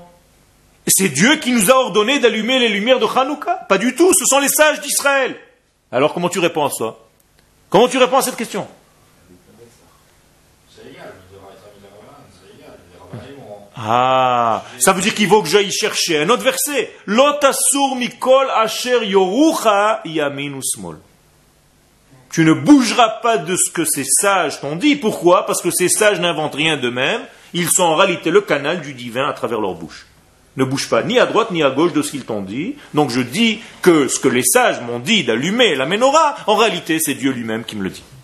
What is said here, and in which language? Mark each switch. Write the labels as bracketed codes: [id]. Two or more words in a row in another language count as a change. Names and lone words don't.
[fr] Et c'est Dieu qui nous a ordonné d'allumer les lumières de Hanouka? Pas du tout, ce sont les sages d'Israël. Alors comment tu réponds à ça? Comment tu réponds à cette question? C'est égal, c'est égal. Les rabbins vont... Ah, ça veut dire qu'il faut que j'aille chercher un autre verset. [he] לא תסור מכל אשר יורוך ימין ושמאל. [fr] Tu ne bougeras pas de ce que ces sages t'ont dit. Pourquoi? Parce que ces sages n'inventent rien d'eux-mêmes. Ils sont en réalité le canal du divin à travers leur bouche. Ne bouge pas ni à droite ni à gauche de ce qu'ils t'ont dit. Donc je dis que ce que les sages m'ont dit d'allumer la menorah, en réalité c'est Dieu lui-même qui me le dit.